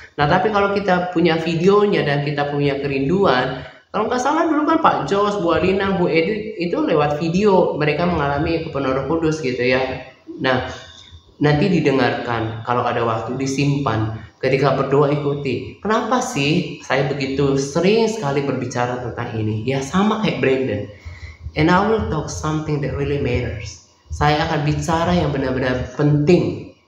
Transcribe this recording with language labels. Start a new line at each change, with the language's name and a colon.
Indonesian: Nah tapi kalau kita punya videonya dan kita punya kerinduan, kalau nggak salah dulu kan Pak Jos, Bu Alina, Bu Edith itu lewat video mereka mengalami kepenuhan Roh Kudus gitu ya. Nah nanti didengarkan, kalau ada waktu disimpan, ketika berdoa ikuti. Kenapa sih saya begitu sering sekali berbicara tentang ini? Ya sama kayak Brandon.
English: And I will talk something that really matters.
Indonesian: Saya akan bicara yang benar-benar penting.